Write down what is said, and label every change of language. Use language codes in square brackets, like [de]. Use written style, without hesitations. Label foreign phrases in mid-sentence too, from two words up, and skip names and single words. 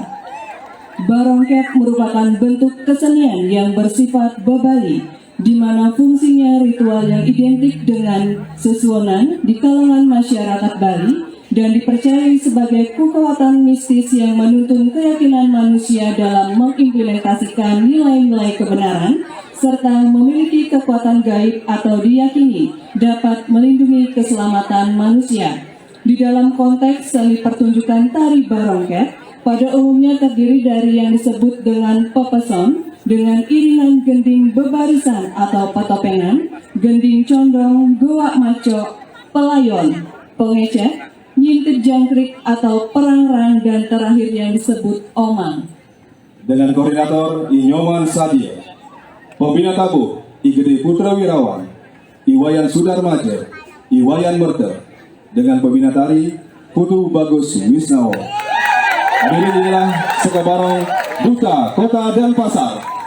[id] Barongket merupakan bentuk kesenian yang bersifat bebali, di mana fungsinya ritual yang identik dengan sesuonan di kalangan masyarakat Bali dan dipercayai sebagai kekuatan mistis yang menuntun keyakinan manusia dalam mengimplementasikan nilai-nilai kebenaran serta memiliki kekuatan gaib atau diyakini dapat melindungi keselamatan manusia. Di dalam konteks seni pertunjukan tari barongket, pada umumnya terdiri dari yang disebut dengan pepeson, dengan iringan gending bebarisan atau petopengan, gending condong, goa maco, pelayon, pengecek, nyintir jangkrik atau perangrang, dan terakhir yang disebut omang. Dengan koordinator Inyoman Sadia, pembina tabuh Igede Putra Wirawan, Iwayan Sudarmaja, Iwayan Merter, dengan pembina tari Putu Bagus Wisnawo. Hadirin, inilah Sekebarong Duta Kota Denpasar.